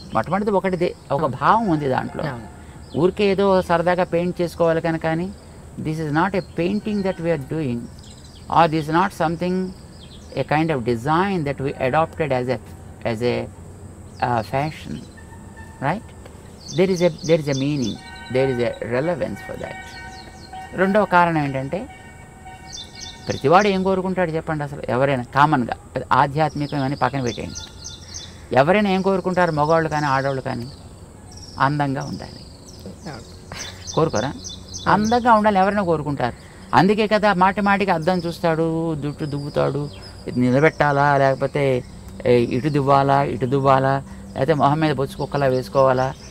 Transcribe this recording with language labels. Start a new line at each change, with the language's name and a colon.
Telugu: మొట్టమొదటిది ఒక భావం ఉంది దాంట్లో. ఊరికే ఏదో సరదాగా పెయింట్ చేసుకోవాలి కనుక కానీ
English: This is not a painting that we are doing, or this is not something, a kind of design that we adopted as a fashion, right? There is a meaning, there is a relevance for that.
Telugu: రెండవ కారణం ఏంటంటే ప్రతివాడు ఏం కోరుకుంటాడు చెప్పండి అసలు? ఎవరైనా కామన్గా ఆధ్యాత్మికం అని పక్కన పెట్టేయండి, ఎవరైనా ఏం కోరుకుంటారు? మగవాళ్ళు కానీ ఆడవాళ్ళు కానీ అందంగా ఉండాలి కోరుకోరా? అందంగా ఉండాలి ఎవరైనా కోరుకుంటారు. అందుకే కదా మాటికి అద్దం చూస్తాడు, జుట్టు దువ్వుతాడు, నిలబెట్టాలా లేకపోతే ఇటు దువ్వాలా ఇటు దువ్వాలా, లేకపోతే మొహం మీద బొచ్చు కుక్కలా వేసుకోవాలా.